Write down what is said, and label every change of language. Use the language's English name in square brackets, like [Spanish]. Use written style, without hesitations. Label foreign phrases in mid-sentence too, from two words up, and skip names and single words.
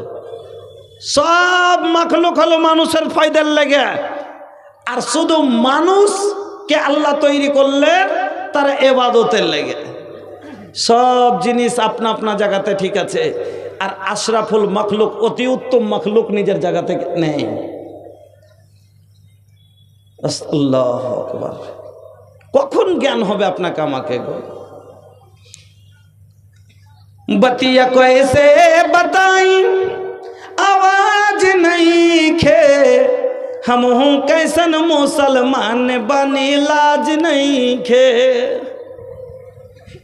[Bangla] সব মাখলুক হলো মানুষের ফায়দার লেগে, আর শুধু মানুষকে আল্লাহ তৈরি করলেন তার ইবাদতের লেগে। সব জিনিস আপনা আপনা জায়গাতে ঠিক আছে, আর আশরাফুল মখলুক, অতি উত্তম মখলুক নিজের জায়গাতে নেই। [Arabic] الله أكبر. [Bangla] কখন জ্ঞান হবে আপনাকে আমাকে? [Bhojpuri] बतिया कैसे बताई आवाज नहीं खे, हम हूँ कैसन मुसलमान बनी लाज नहीं खे।